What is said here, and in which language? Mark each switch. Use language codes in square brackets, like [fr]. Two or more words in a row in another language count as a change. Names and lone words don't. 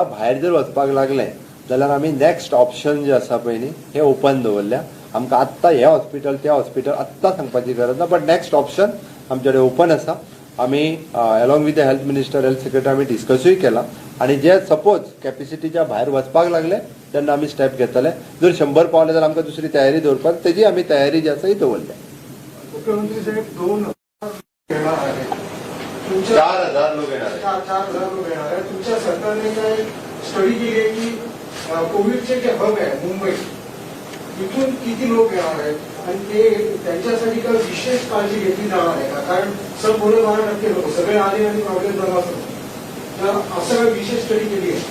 [kok] भायर जर वचपाक लागलें जाल्यार आमी [en] next option [kok] जे आसा पळय न्ही हे ओपन दवरल्या आमकां आत्तां हे हॉस्पिटल त्या हॉस्पिटल आत्तां सांगपाची गरज ना बट [en] next option [kok] आमचे कडेन ओपन आसा आमी [en] along with the health minister health secretary [kok] आमी डिस्कसूय केला आणि जे [en] suppose capacity [kok] भायर वचपाक लागले तेन्ना आमी स्टेप घेतले जर 100 पावले जाल्यार आमकां दुसरी तयारी दवरपाक तेजी आमी तयारी जी आसा ही दवरल्या [mr] मुख्यमंत्री साहेब 2 येणार आहे 4000 लोक येणार आहेत 4000 लोक येणार आहे तुमच्या सरकारने काय स्टडी केली आहे की कोविडचे जे हब आहे मुंबई इथून किती लोक येणार आहेत आणि ते त्यांच्यासाठी काय विशेष काळजी घेतली जाणार आहे का कारण 12% लोक सगळे आले आणि प्रॉब्लेम झाला तर असं काय विशेष स्टडी केली आहे